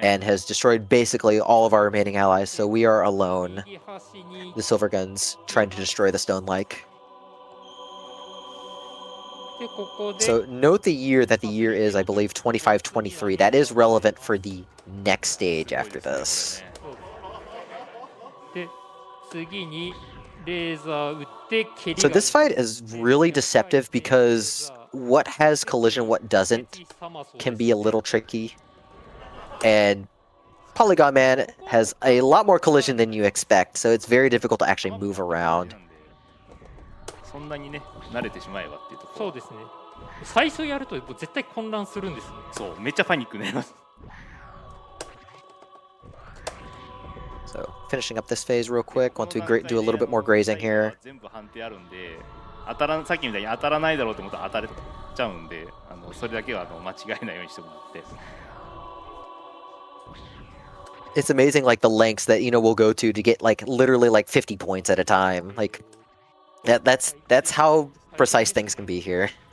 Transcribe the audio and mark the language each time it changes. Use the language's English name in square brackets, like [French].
[English] and has destroyed basically all of our remaining allies. So we are alone. The Silverguns trying to destroy the stone-like. [Japanese] でここで [English] So note the year that the year is, I believe, 2523. That is relevant for the next stage after this. [Japanese] で次にレーザー撃って蹴り [English] So [Japanese] が [English] this fight is really deceptive because what has collision, what doesn't, can be a little tricky. And Polygon Man has a lot more collision than you expect, so it's very difficult to actually move around. [Japanese] そんなにね、慣れてしまえばっていうところ。そうですね。最初やるともう絶対混乱するんですね。そう、めっちゃパニックになります。 [English] So finishing up this phase real quick, want to do a little bit more grazing here. [Japanese] 全部判定あるんで、さっきみたいに当たらないだろうと思ったら当たれちゃうんで、それだけは間違えないようにしてもらって。 [English] It's amazing, like the lengths that we'll go to get like literally like 50 points at a time. Like that's how precise things can be here.